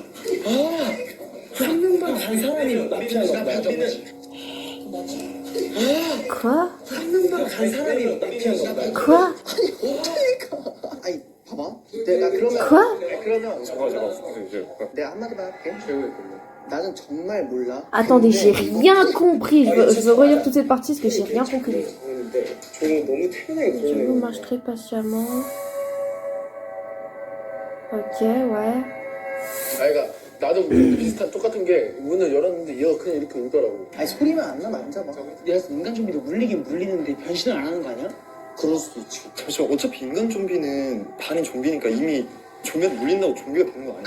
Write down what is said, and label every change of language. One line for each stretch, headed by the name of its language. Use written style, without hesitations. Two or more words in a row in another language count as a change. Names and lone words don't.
Korean: 한 명만 간 사람이 마피아가 맞아.
French: Quoi?
Korean: 한 명만 간 사람이 마피아가
French: Quoi?
Korean: 아니 봐봐 봐봐. 내가 그러면
French: Quoi?
Korean: 그러면 내가 한마디만 할게. 나는 정말 몰라.
French: Attendez, j'ai rien compris. Je veux relire toute cette partie parce que j'ai rien compris.
Korean: 종이 너무 태연하게
French: Je
Korean: 그러네.
French: vous marche très patiemment. Ok, ouais.
Korean: 그러니까 나도 비슷한 똑같은 게 문을 열었는데 얘가 그냥 이렇게 울더라고. 아니 소리만 안 나면 안 잡아. 얘가 인간 좀비도 물리긴 물리는데 변신을 안 하는 거 아니야? 그럴 수도 있지. 잠시만, 어차피 인간 좀비는 반이 좀비니까 이미 좀비한테 물린다고 좀비가 되는 거 아니야?